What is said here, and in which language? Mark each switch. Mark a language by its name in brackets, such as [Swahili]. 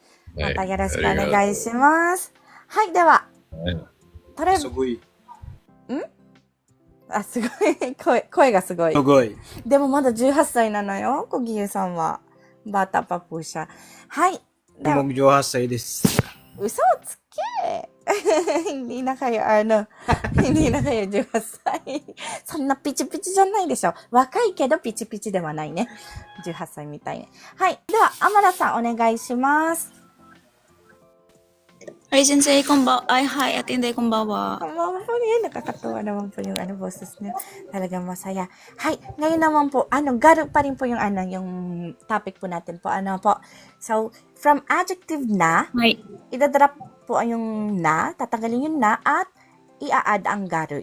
[Japanese] またよろしくお願いします。はい、では、トレすごい。すごい。声がすごいす。ごい。でもまだ18歳なのよ、コギエさんは。バータパプーシャ。はい。では、僕18歳です。嘘をつけ [Filipino] hindi na kayo, hindi na kayo 18歳。 [Japanese] そんなピチピチじゃないでしょ。若いけどピチピチではないね。18歳みたいね。はい。では、アマラさんお願いします。 [Filipino] Hi, Sensei. Ay, hi, Ate Inday, konbawa. Ang mama po niya, nakakatuwa naman po yung boses niya. Talagang masaya. Hay, ngayon naman po, garu pa rin po yung yung topic po natin po. [English] So, from adjective na, Hi. [Filipino] idadrop po yung na, tatagalin yung na, at i-add ang garu.